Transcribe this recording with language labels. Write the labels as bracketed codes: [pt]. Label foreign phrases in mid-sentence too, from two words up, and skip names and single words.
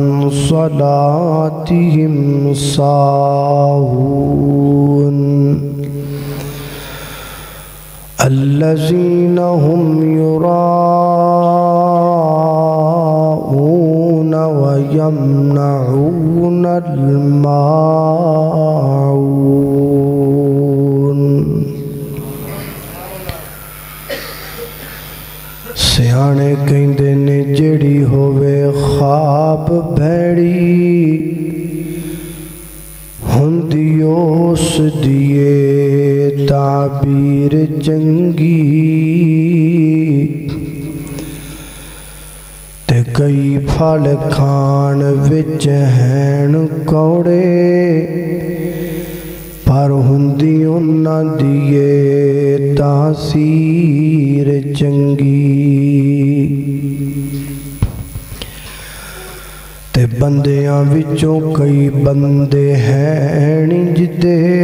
[ar] صلاتهم ساهون الذين هم يراءون ويمنعون الماعون [pa] سیانے کہندے نے جڑی ہووے خواب بھیڑی ہوندی اس دیے تعبیر چنگی تے کئی پھل کھان وچ ہین کوڑے پر ہوندی انہاں دیے تاثیر چنگی تے بندیاں وچوں کئی بندے ہیں جدے